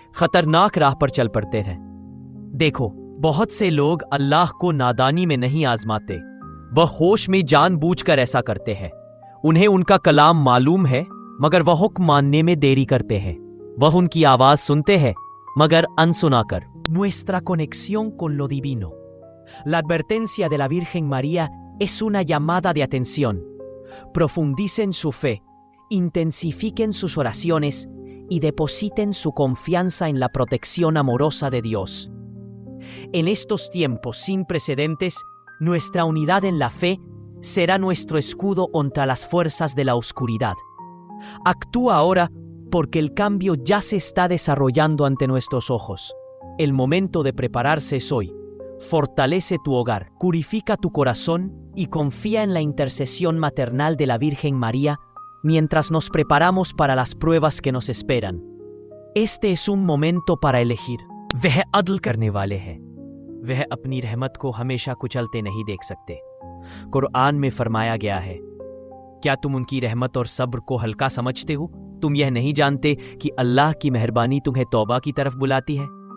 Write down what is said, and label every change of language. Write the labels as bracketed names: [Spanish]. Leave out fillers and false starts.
[Hindi] खतरनाक राह पर चल पड़ते हैं। देखो, बहुत से लोग अल्लाह को नादानी में नहीं आजमाते, वह होश में जानबूझकर ऐसा करते हैं। उन्हें उनका कलाम मालूम है मगर वह हुक्म मानने में देरी करते हैं। वह उनकी आवाज सुनते हैं मगर अनसुना कर। [Spanish] Nuestra conexión con lo divino. La advertencia de la Virgen María es una llamada de atención. Profundicen su fe, intensifiquen sus oraciones y depositen su confianza en la protección amorosa de Dios. En estos tiempos sin precedentes, nuestra unidad en la fe será nuestro escudo contra las fuerzas de la oscuridad. Actúa ahora porque el cambio ya se está desarrollando ante nuestros ojos. El momento de prepararse es hoy. Fortalece tu hogar, purifica tu corazón y confía en la intercesión maternal de la Virgen María mientras nos preparamos para las pruebas que nos esperan. Este es un momento para elegir. वह अदल करने वाले हैं। [Hindi] वह अपनी रहमत को हमेशा कुचलते नहीं देख सकते। कुरान में फरमाया गया है, क्या तुम उनकी रहमत और सब्र को हल्का समझते हो? तुम यह नहीं जानते कि अल्लाह की मेहरबानी तुम्हें तौबा की तरफ बुलाती है?